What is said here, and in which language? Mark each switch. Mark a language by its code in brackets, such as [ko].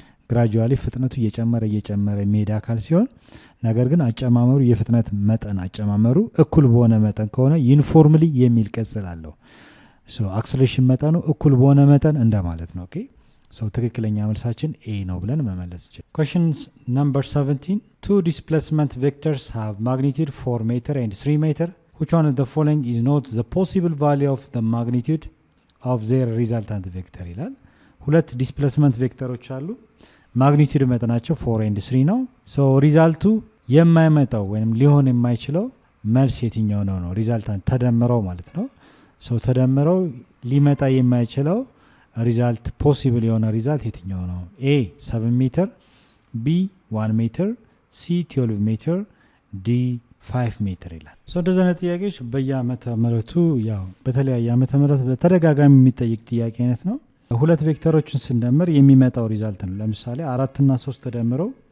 [am] ግራጁዋሊ ፍጥነቱ እየጨመረ የሚሄድ አካል ሲሆን ነገር ግን አጨማመሩ የፍጥነት መጠን አጨማመሩ እኩል በሆነ መጠን ከሆነ ዩኒፎርምሊ የሚል ቅጽል አለው። ሶ አክስለሬሽን መጠኑ እኩል በሆነ መጠን እንደማለት ነው። ኦኬ ሶ ትክክለኛ መልሳችን ኤ ነው ብለን መመለስ ይችላል። [en] question number 17 two displacement vectors have magnitude 4 meter and 3 meter. Which one of the following is not the possible value of the magnitude of their resultant vector [am] ይላል። ሁለት ዲስፕሌስመንት ቬክተሮች አሉ። ማግኒቲዩድ መጠናቸው 4 and 3 ነው። ሶ ሪዛልቱ የማይመጣው ወይም ሊሆን የማይችለው መልስ የትኛው ነው? ሪዛልታንት ተደምረው ማለት ነው። ሶ ተደምረው ሊመጣ የማይችለው ሪዛልት ፖሲብል የሆነ ሪዛልት የትኛው ነው? ኤ 7 ሜትር፣ ቢ 1 ሜትር፣ ሲ 12 ሜትር፣ ዲ 5 ሜትር ይላል። ሶ እንደዚህ አይነት ጥያቄዎች በየዓመተ ምህረቱ ያው በተለያየ ዓመተ ምህረት በተደጋጋሚ የሚጠይቅ ጥያቄ አይነት ነው። ሁለት ቬክተሮችን ስንደምር የሚመጣው ሪዛልት ነው። ለምሳሌ 4 እና 3 ተደምረው